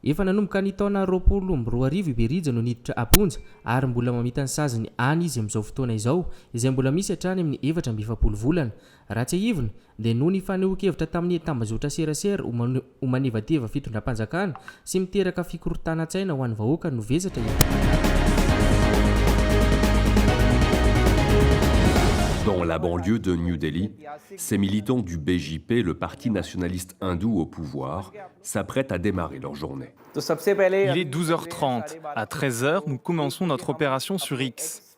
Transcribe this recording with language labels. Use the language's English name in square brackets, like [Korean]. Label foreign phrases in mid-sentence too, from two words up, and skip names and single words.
[Malagasy] efa nanomboka ny taona 2024 Iberia no niditra aponja ary mbola mamita ny saziny any izy amin'izao fotoana izao izay mbola misy hatrany amin'ny 7 volana. Raha tsy ahivina dia noho ny fanehoan-kevitra tamin'ny tambazotra serasera ho manevateva fitondram-panjakana sy miteraka fikorotana-tsaina ho an'ny vahoaka no vezatra [French] Dans la banlieue de New Delhi, ces militants du BJP, le parti nationaliste hindou au pouvoir, s'apprêtent à démarrer leur journée. Il est 12h30. À 13h, nous commençons notre opération sur X.